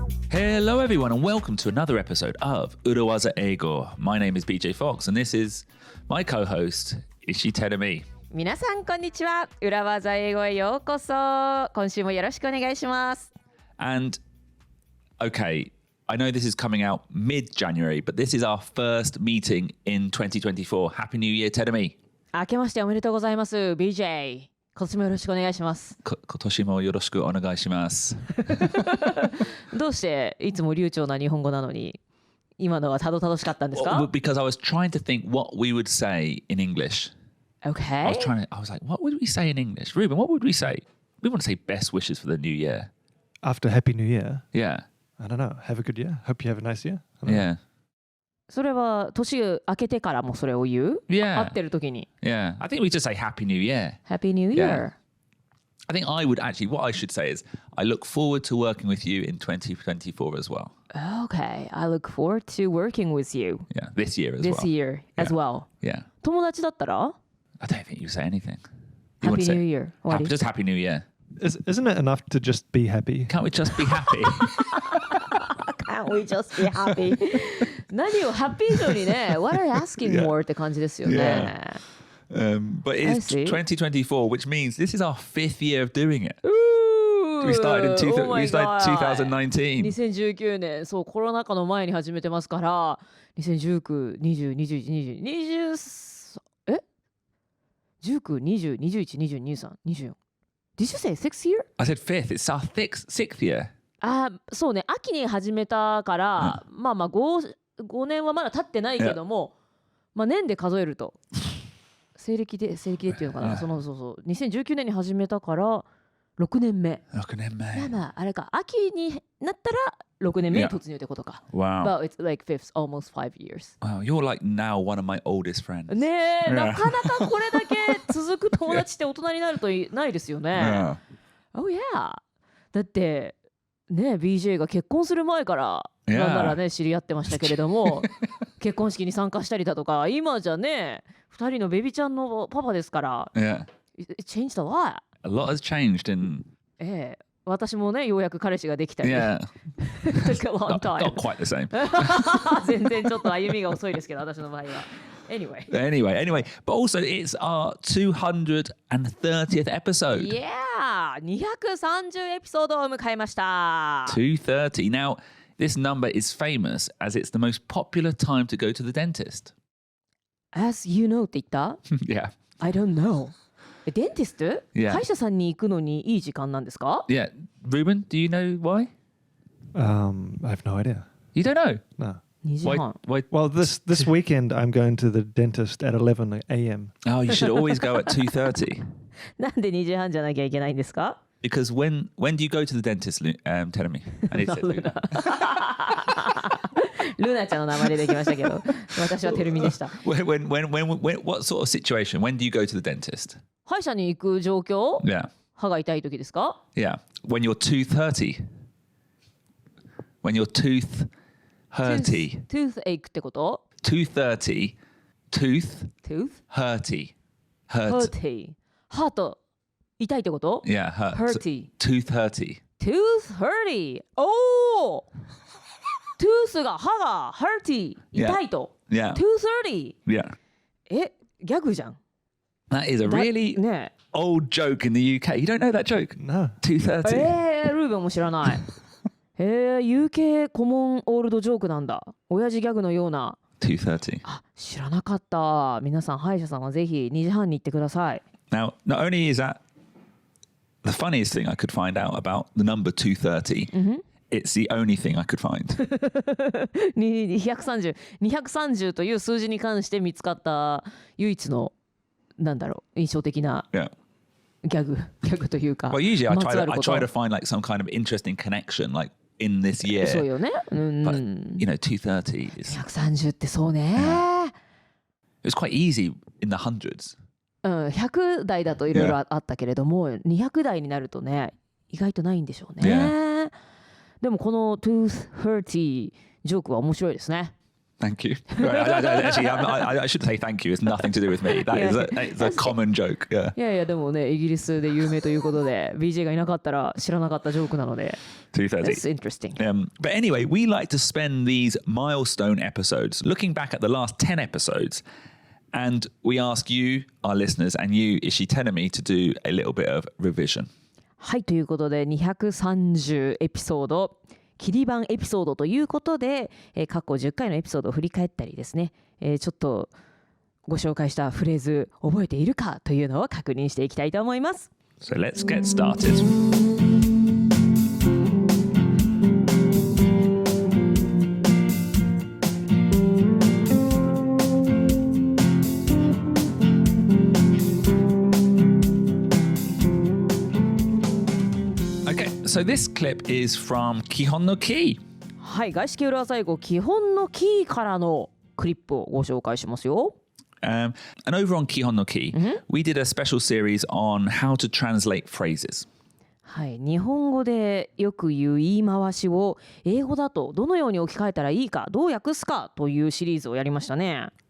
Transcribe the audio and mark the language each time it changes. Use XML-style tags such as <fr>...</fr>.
<en>Hello everyone and welcome to another episode of 裏技英語 My name is BJ Fox and this is my co-host Ishi Terumi.</en> <ja>皆さんこんにちは。裏技英語へようこそ。今週もよろしくお願いします。</ja> <en>And okay, I know this is coming out mid-January, but this is our first meeting in 2024. Happy New Year, Terumi.</en> <ja>明けましておめでとうございます BJ。今年もよろしくお願いします。今年もよろしくお願いします。どうしていつも流暢な日本語なのに今のはたどたどしかったんですか？</ja> <en>Because I was trying to think what we would say in English. Okay. I was like, what would we say in English? Ruben, what would we say? We want to say best wishes for the new year. After Happy New Year? Yeah. I don't know. Have a good year. Hope you have a nice year. Yeah.</en> <ja>それは年明けてからもそれを言う？</ja> <en>Yeah.</en> <ja>会ってる時に。</ja> <en>Yeah. I think we just say Happy New Year. Happy New Year. I think I would actually, what I should say is, I look forward to working with you in 2024 as well. Okay. I look forward to working with you. Yeah. This year as This well. year as well. Yeah.</en> <ja>友達だったら？</ja> <en>I don't think you say anything. Happy New Year. Just Happy New Year. Isn't it enough to just be happy? Can't we just be happy? Can't we just be happy?</en> <ja>何をハッピー以上にね、</ja> <en>What are you asking more</en> <ja>って感じですよね。</ja> <en>But it's 2024, which means this is our fifth year of doing it. We started 2019.</en> <ja>2019年、そう、コロナ禍の前に始めてますから、2019、20、21、20、20、19、20、21、22、23、24。</ja> <en>Did you say sixth year? I said fifth. It's our sixth year.</en> <ja>そうね、秋に始めたから、まあ5年はまだ経ってないけども、まあ年で数えると西暦でっていうのかな、そう2019年に始めたから6年目。 6年目。まああれか、秋になったら6年目に突入ってことか。</ja> <en>Wow. But it's like almost 5 years. Wow, you're like now one of my oldest friends.</en> <ja>ねえ、なかなかこれだけ続く友達って大人になるとないですよね。</ja> <en>Oh yeah.</en> <ja>だってね、BJ が結婚する前からなんならね知り合ってましたけれども結婚式に参加したりだとか今じゃね2人のベビちゃんのパパですから、</ja> <en>Yeah. It changed a lot. A lot has changed in...</en> <ja>私もねようやく彼氏ができたり、</ja> <en>Yeah. Long time. Not quite the same.</en> <ja>全然ちょっと歩みが遅いですけど私の場合は。</ja> <en>Anyway, but also it's our 230th episode.</en> <ja>Yeah, 230エピソードを迎えました。</ja> <en>230. Now, this number is famous as it's the most popular time to go to the dentist. As you know</en> <ja>って言った？</ja> <en>Yeah. I don't know. デンティスト？ Yeah.</en> <ja>歯医者さんに行くのにいい時間なんですか？</ja> <en>Yeah. Ruben, do you know why? I have no idea. You don't know? No.</en> <ja>2時半。</ja> <en>Why? Well, this weekend I'm going to the dentist at 11 a.m. Oh, you should always go at 2:30.</en> <ja>なんで2時半じゃなきゃいけないんですか？</ja> <en>Because when do you go to the dentist, Terumi? I need to say Luna.</en> <ja>ルナちゃんの名前でできましたけど、私はテルミでした。</ja> <en>When, what sort of situation? When do you go to the dentist?</en> <ja>歯医者に行く状況？</ja> <en>Yeah.</en> <ja>歯が痛い時ですか？</ja> <en>Yeah. When you're 2:30. When your tooth hurty.</en> <ja>Toothache ってこと？</ja> <en>2:30. Tooth Tooth? hurty.</en> <ja>Hurty. 歯と痛いってこと？</ja> <en>Yeah, hurt. Hurty. Tooth hurty. Tooth hurty. おお。</en> <ja>トゥースが歯が hurty 痛いと。</ja> <en>Yeah. Tooth hurty. Yeah.</en> <ja>ギャグじゃん。</ja> <en>That is a really old joke in the UK. You don't know that joke? No. 2:30.</en> <ja>ルーベンも知らない。 UK コモンオールドジョークなんだ。親父ギャグのような。</ja> <en>2:30.</en> <ja>知らなかった。皆さん歯医者さんはぜひ2時半に行ってください。</ja> <en>Now, not only is that the funniest thing I could find out about the number 2:30, it's the only thing I could find.</en> <ja>230という数字に関して見つかった唯一の印象的なギャグというか。</ja> <en>Well, usually I try to find like some kind of interesting connection, like in this year.</en> <ja>そうよね。</ja> <en>But you know, 2:30 is.</en> <ja>230ってそうね。</ja> <en>It was quite easy in the hundreds.</en> <ja>100台だといろいろあったけれども、200台になるとね、意外とないんでしょうね。でもこの</ja> <en>tooth hurty</en> <ja>ジョークは面白いですね。</ja> <en>Thank you. Actually, I should say thank you. It's nothing to do with me. That is a common joke. Yeah.</en> <ja>いやいやでもねイギリスで有名ということで BJ がいなかったら知らなかったジョークなので</ja> <en>2:30. That's interesting. But anyway, we like to spend these milestone episodes looking back at the last 10 episodes, and we ask you, our listeners, and you, Ishi Terumi, to do a little bit of revision.</en> <ja>はいということで230エピソード切り版エピソードということで、過去10回のエピソードを振り返ったりですね、ちょっとご紹介したフレーズ覚えているかというのを確認していきたいと思います。</ja> <en>So let's get started. So this clip is from 基本のKEY.</en> <ja>はい、外資系裏技英語基本のキーからのクリップをご紹介しますよ。</ja> <en>And over on 基本のKEY, we did a special series on how to translate phrases.</en> <ja>はい、日本語でよく言う言い回しを英語だとどのように置き換えたらいいか、どう訳すかというシリーズをやりましたね。</ja>